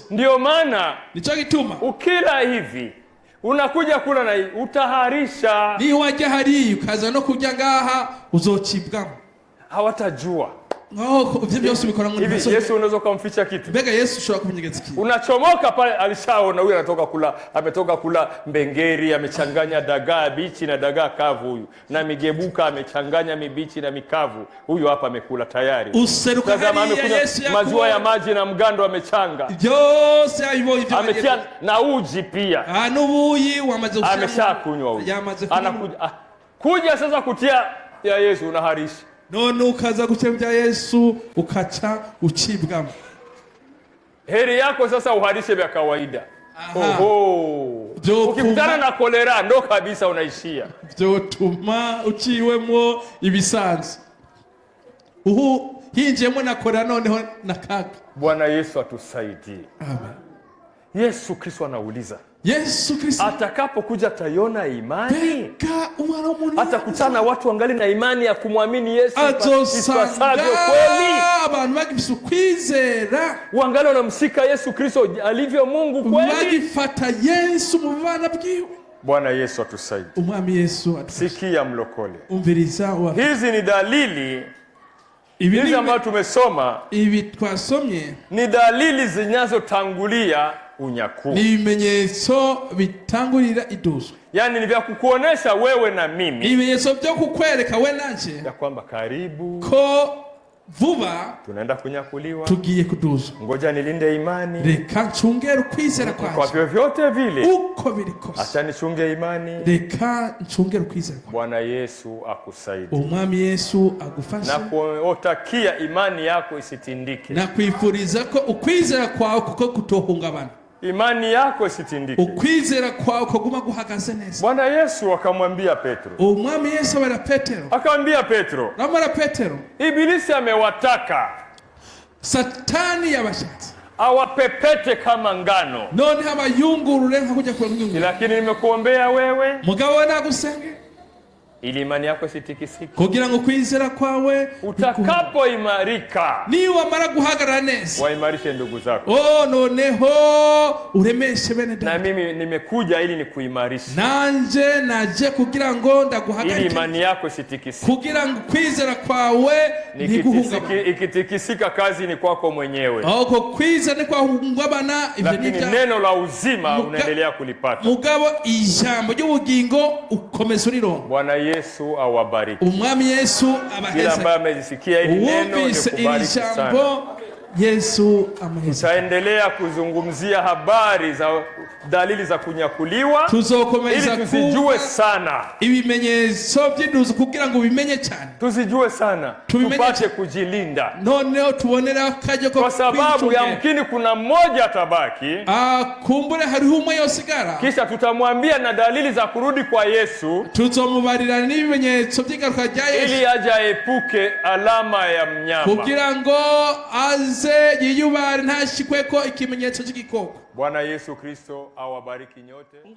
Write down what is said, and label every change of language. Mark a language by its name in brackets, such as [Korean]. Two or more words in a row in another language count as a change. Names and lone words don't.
[Swahili] Ndio maana [Rundi] nico gituma [Swahili] ukila hivi unakuja kula na utaharisha. [Rundi] Ni wajya hari ukaza no kujya ngaha uzocibwamo. Hawatajua. Ivyo byose bikora muri [Swahili] hivi. Yesu unaweza kumficha kitu? [Rundi] Mbega Yesu ushobora kumenyegeza kitu? [Swahili] Unachomoka pale, alishaona huyu ametoka kula mbengeri, amechanganya dagaa bichi na dagaa kavu, huyu na migebuka amechanganya mibichi na mikavu, huyu hapa amekula tayari. Tazama, amekunywa maziwa ya maji na mgando amechanga. [Rundi] Byose hivyo [Swahili] ametia na uji pia. [Rundi] Nubuyi wamaze [Swahili] ameshakunywa huyu. Anakuja kuja sasa kutia ya Yesu unaharisha. [Rundi] None ukaza gucembya Yesu ukaca ucibwamo. [Swahili] Heri yako sasa uharishe vya kawaida. Ukikutana na kolera ndo kabisa unaishia. [Rundi] Byotuma uciwemo ibisanzwe. Hinjemo na kolera noneho nakaga. [Swahili] Bwana Yesu atusaidie. Amen. Yesu Kristo anauliza, Yesu Kristo atakapokuja tayona imani? Atakutana watu wangali na imani ya kumwamini Yesu ipasavyo kweli? [Rundi] Abantu bagifise ukwizera, [Swahili] wangali wanamsika Yesu Kristo alivyo Mungu kweli, [Rundi] bagifata Yesu mu bana bwiwe. [Swahili] Bwana Yesu atusaidie. [Rundi] Umwami Yesu atusaidie. [Swahili] Sikia mlokole, [Rundi] umviriza wa. [Swahili] Hizi ni dalili hizi ambazo tumesoma, [Rundi] ibi twasomye [Swahili] ni dalili zinazotangulia unyakuo. [Rundi] Ni ibimenyetso bitangurira iduzo. [Swahili] Yani ni vya kukuonesha wewe na mimi, [Rundi] ibimenyetso byo kukwereka we nanje [Swahili] ya kwamba karibu [Rundi] ko vuba [Swahili] tunaenda kunyakuliwa, [Rundi] tugiye kuduzo. [Swahili] Ngoja nilinde imani, [Rundi] reka ncungere ukwizera kwaje. [Swahili] Kwa vyovyote vile [Rundi] uko birikosa, [Swahili] acha nichunge imani, [Rundi] reka ncungere ukwizera kwaje. [Swahili] Bwana Yesu akusaidie. [Rundi] Umwami Yesu agufashe, [Swahili] na kuotakia imani yako isitindike, [Rundi] na kwifuriza ko ukwizera kwawe kuko kutohungabana. [Swahili] Imani yako isitindike, [Rundi] ukwizera kwawe kuguma guhagaze neza. [Swahili] Bwana Yesu akamwambia Petro, [Rundi] Umwami Yesu abara Petero, [Swahili] akamwambia Petro, [Rundi] namara Petero, [Swahili] Ibilisi amewataka, [Rundi] Satani yabashatse [Swahili] awapepete kama ngano, [Rundi] none abayungurure nka kujya kwa ngunguru, [Swahili] lakini nimekuombea wewe, [Rundi] mugabo nagusenge, [Swahili] ili imani yako isitikisike, [Rundi] kugira ngo kwizera kwawe [Swahili] utakapoimarika, [Rundi] ni wamara guhagarara neza, [Swahili] waimarishe ndugu zako. [Rundi] noneho uremeshe bene dada. [Swahili] Na mimi nimekuja ili nikuimarishe, [Rundi] nanje naje kugira ngo ndaguhagarike, [Swahili] ili imani yako isitikisike, [Rundi] kugira ngo kwizera kwawe niguhungabana. [Swahili] Ikitikisika kazi ni kwako mwenyewe, [Rundi] ahoko kwizera ni kwa hungabana, [Swahili] lakini neno la uzima unaendelea kulipata. [Rundi] Mugabo ijambo ry'ubugingo ukomeza urirongo. [Swahili] Bwana Yesu awabariki. [Rundi] Umwami Yesu abaheza. [Swahili] Kila ambaye amesikia hili neno nikubariki sana. [Rundi] Yesu amaheza. [Swahili] Tutaendelea kuzungumzia habari za dalili za kunyakuliwa, [Rundi] tuzokomeza [Swahili] ili tuzijue sana [Rundi] ibimenyetso by'induzi kugira ngo bimenye cyane, [Swahili] tuzijue sana, tupate kujilinda. [Rundi] Noneho tubonera akaje ko, [Swahili] kwa sababu yamkini kuna mmoja atabaki, [Rundi] kumbure hariho umwe yosigara, [Swahili] kisha tutamwambia na dalili za kurudi kwa Yesu, [Rundi] tuzomubarira n'ibimenyetso by'ingaruka rya Yesu, [Swahili] ili aje epuke alama ya mnyama, [Rundi] kugira ngo aze yiyubare ntashikwe ko ikimenyetso cy'igikoko. [Swahili] Bwana Yesu Kristo awabariki nyote.